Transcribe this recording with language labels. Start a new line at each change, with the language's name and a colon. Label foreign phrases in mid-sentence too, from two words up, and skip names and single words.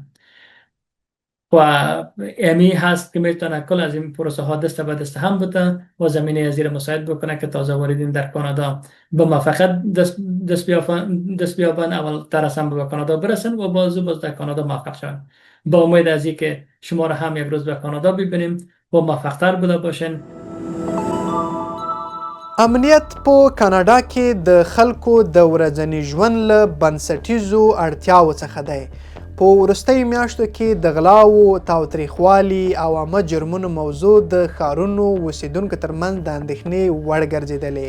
Persian: و امی هست که میتونه کل از این پروسه ها دست به دست هم بده و زمینه زیر مساعد بکنه که تازه واردین در کانادا به موفقیت دست بیابن، اول تر از هم به کانادا برسن و باز در کانادا موفق شون. با امید از که شما را هم یک روز به کانادا ببینیم و موفق‌تر بوده باشین.
Pashto: امنیت په کاناډا کې د خلکو د ورځني ژوند له بنسټیزو اړتیاوو څخه دی. په وروستیو میاشتو کې د غلاو، تاوتریخوالي او عامه جرمونو موضوع د ښارونو اوسیدونکو ترمنځ د اندېښنې وړ ګرځېدلې.